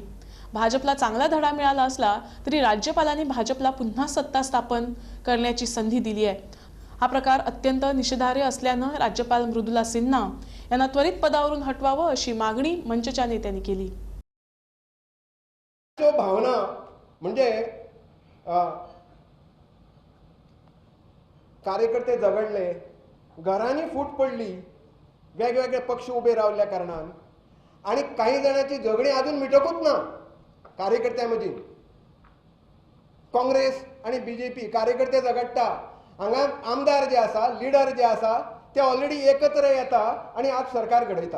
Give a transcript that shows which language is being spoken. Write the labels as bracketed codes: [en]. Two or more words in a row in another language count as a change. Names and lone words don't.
[mr] भाजपला चांगला धडा मिळाला असला तरी राज्यपालांनी भाजपला पुन्हा सत्ता स्थापन करण्याची संधी दिली आहे। हा प्रकार अत्यंत निषेधार्ह असल्याने राज्यपाल मृदुला सिन्हा यांना त्वरित पदावरून हटवावं अशी मागणी मंचच्या नेत्यांनी केली। [kok] भावना म्हणजे कार्यकर्ते झगडले, घरांनी फूट पडली, वेगवेगळे पक्ष उभे रावल्या कारणान आणि काही जणांची झगडी अजून मिटकूच ना। कार्यकर्त्यांमध्ये काँग्रेस आणि बीजेपी कार्यकर्ते झगडटा, हांगा आमदार जे आसा, लीडर जे आसा ते ऑलरेडी एकत्र येता आणि आज सरकार घडयता।